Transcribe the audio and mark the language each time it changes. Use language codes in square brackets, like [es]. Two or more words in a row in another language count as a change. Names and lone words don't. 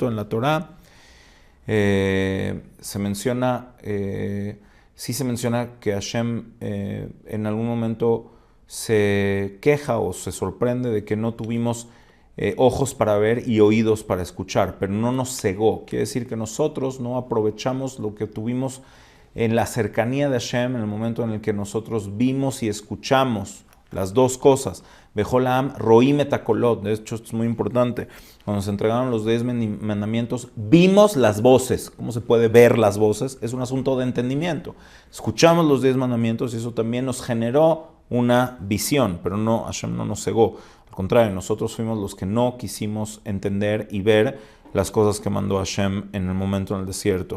[es] En la Torá se menciona, sí se menciona que Hashem en algún momento se queja o se sorprende de que no tuvimos ojos para ver y oídos para escuchar, pero no nos cegó. Quiere decir que nosotros no aprovechamos lo que tuvimos en la cercanía de Hashem en el momento en el que nosotros vimos y escuchamos las dos cosas. [he] בכולם, רואים את הקולות. [es] De hecho, esto es muy importante. Cuando se entregaron los 10 mandamientos, vimos las voces. ¿Cómo se puede ver las voces? Es un asunto de entendimiento. Escuchamos los 10 mandamientos y eso también nos generó una visión, pero no, Hashem no nos cegó. Al contrario, nosotros fuimos los que no quisimos entender y ver las cosas que mandó Hashem en el momento en el desierto.